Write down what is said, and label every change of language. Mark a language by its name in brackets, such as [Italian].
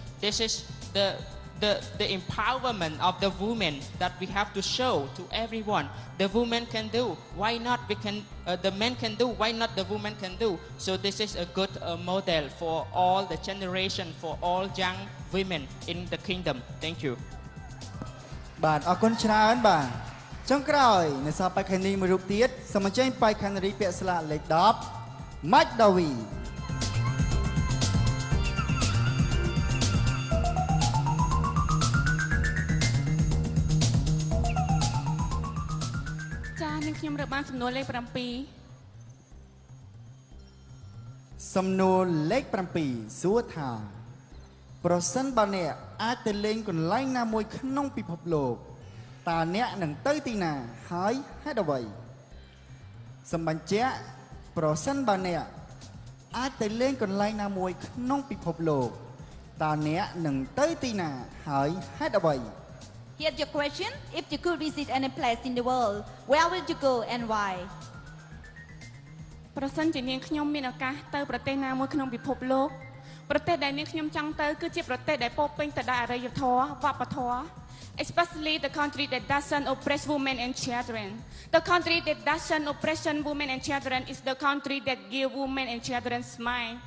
[English] This is the empowerment of the women that we have to show to everyone. The women can do. Why not? The men can do. Why not the women can do? So this is a good model for all the generation, for all young women in the kingdom. Thank you. [Khmer] បាទអរគុណច្រើនបាទ ចុងក្រោយនៅសល់បេក្ខនារីមួយរូបទៀតសូមអញ្ជើញបេក្ខនារីពាក់ស្លាកលេខ10 ម៉ាច់ដាវី ចានាងខ្ញុំរើបានសំណួរលេខ7 សំណួរលេខ7សួរថាប្រសិនបើអ្នកអាចទៅលេងកន្លែងណាមួយក្នុងពិភពលោកតើអ្នកនឹងទៅទីណាហើយហេតុអ្វីសម្បញ្ជាក់ប្រសិនបើអ្នកអាចទៅលេងកន្លែងណាមួយក្នុងពិភពលោកតើអ្នកនឹងទៅទីណាហើយហេតុអ្វី [English] Here's your question. If you could visit any place in the world, where would you go and why? [Khmer] ប្រសិនជានាងខ្ញុំមានឱកាសទៅប្រទេសណាមួយក្នុងពិភពលោកប្រទេសដែលនាងខ្ញុំចង់ទៅគឺជាប្រទេសដែលពោពេញទៅដោយអរិយធម៌វប្បធម៌ [English] especially the country that doesn't oppress women and children. The country that doesn't oppress women and children is the country that give women and children smile.